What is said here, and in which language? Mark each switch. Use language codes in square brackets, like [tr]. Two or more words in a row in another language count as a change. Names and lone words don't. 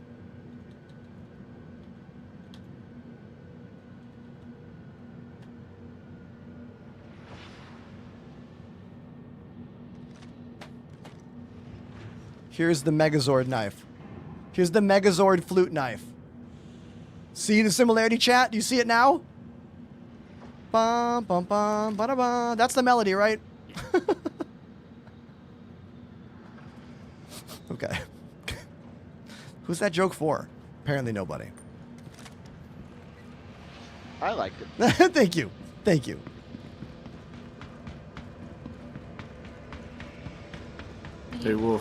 [en] Here's the Megazord knife. Here's the Megazord flute knife. See the similarity, chat? Do you see it now? Bum, bum, bum, ba, da, ba. That's the melody, right? Okay. Who's that joke for? Apparently nobody. I liked it. Thank you. Thank you. Hey, Wolf.